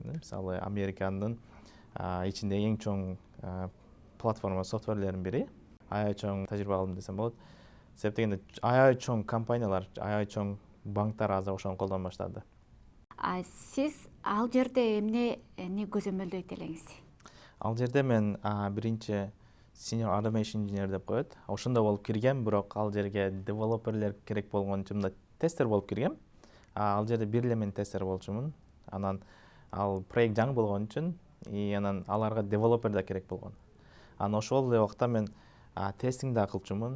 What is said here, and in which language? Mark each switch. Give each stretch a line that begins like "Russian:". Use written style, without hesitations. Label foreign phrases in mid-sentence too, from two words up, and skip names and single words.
Kyrgyz: Мисалы Американын ичинде эң чоң платформа софтверлердин бири. Аябай чоң тажрыйба алдым десем болот. Себеп дегенде аябай чоң компаниялар, аябай чоң банктар азыр ошону колдоно баштады. Сиз ал жерде эмнени көзөмөлдөйт элеңиз? Ал жерде мен биринчи
English: senior automation engineer
Kyrgyz: деп коет. Ошондо болуп киргем, бирок ал жерге девелоперлер керек болгон үчүн мындай тестер болуп киргем. Ал жерде бир эле мен тестер болчумун. Анан ал проект жаңы болгон үчүн и анан аларга девелопер да керек болгон. Анан ошол эле убакта мен тестинг да кылчумун.